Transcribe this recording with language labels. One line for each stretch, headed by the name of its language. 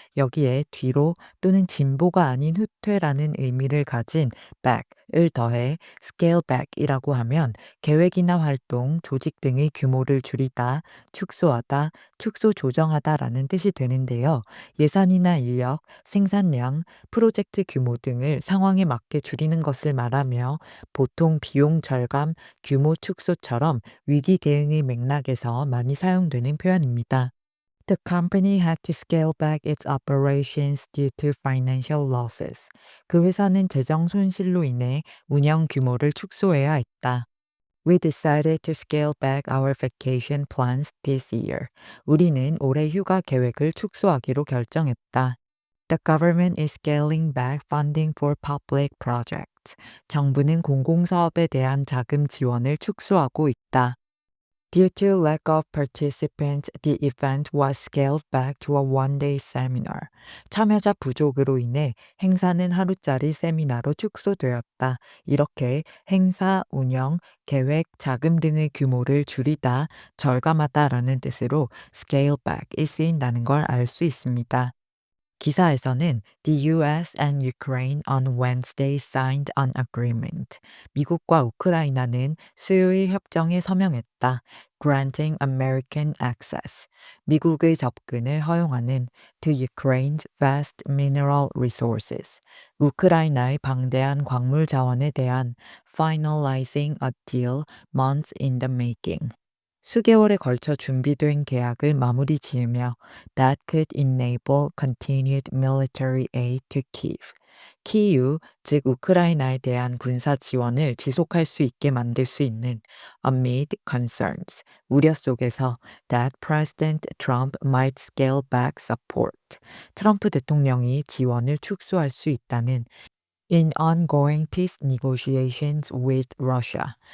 Korean: 여기에 뒤로 또는 진보가 아닌 후퇴라는 의미를 가진 back을 더해 scale back이라고 하면 계획이나 활동, 조직 등의 규모를 줄이다, 축소하다, 축소 조정하다라는 뜻이 되는데요. 예산이나 인력, 생산량, 프로젝트 규모 등을 상황에 맞게 줄이는 것을 말하며 보통 비용 절감, 규모 축소처럼 위기 대응의 맥락에서 많이 사용되는 표현입니다.
English: The company had to scale back its operations due to financial losses.
Korean: 그 회사는 재정 손실로 인해 운영 규모를 축소해야 했다.
English: We decided to scale back our vacation plans this year.
Korean: 우리는 올해 휴가 계획을 축소하기로 결정했다.
English: The government is scaling back funding for public projects.
Korean: 정부는 공공사업에 대한 자금 지원을 축소하고 있다.
English: Due to lack of participants, the event was scaled back to a one-day seminar.
Korean: 참여자 부족으로 인해 행사는 하루짜리 세미나로 축소되었다. 이렇게 행사, 운영, 계획, 자금 등의 규모를 줄이다, 절감하다라는 뜻으로 scale back이 쓰인다는 걸 알 수 있습니다. 기사에서는
English: The US and Ukraine on Wednesday signed an agreement.
Korean: 미국과 우크라이나는 수요일 협정에 서명했다.
English: Granting American access.
Korean: 미국의 접근을 허용하는
English: to Ukraine's vast mineral resources.
Korean: 우크라이나의 방대한 광물 자원에 대한
English: finalizing a deal months in the making.
Korean: 수개월에 걸쳐 준비된 계약을 마무리 지으며
English: that could enable continued military aid to Kyiv.
Korean: 키이우, 즉 우크라이나에 대한 군사 지원을 지속할 수 있게 만들 수 있는
English: amid concerns,
Korean: 우려 속에서
English: that President Trump might scale back support.
Korean: 트럼프 대통령이 지원을 축소할 수 있다는
English: In ongoing peace negotiations with Russia.